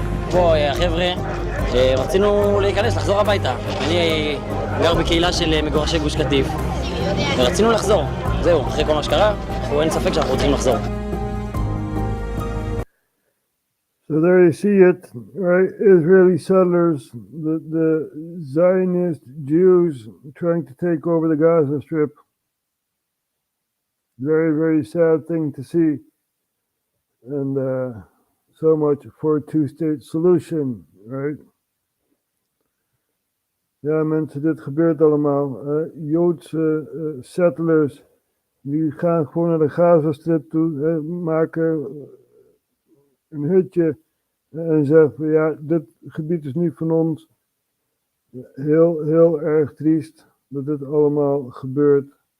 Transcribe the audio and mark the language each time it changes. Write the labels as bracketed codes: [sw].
[he] פה חבר'ה שרצינו להיכנס, לחזור הביתה. אני גר בקהילה של מגורשי גוש קטיף, ורצינו לחזור. זהו, אחרי כל מה שקרה, אין ספק שאנחנו רוצים לחזור. [en] So there you see it, right? Israeli settlers, the Zionist Jews trying to take over the Gaza Strip. Very, very sad thing to see. And so much for a two-state solution, right? [nl] Ja, mensen, dit gebeurt allemaal. Joodse settlers, die gaan gewoon naar de Gaza-strip toe, maken een hutje en zeggen van ja, dit gebied is niet van ons. Heel, heel erg triest dat dit allemaal gebeurt.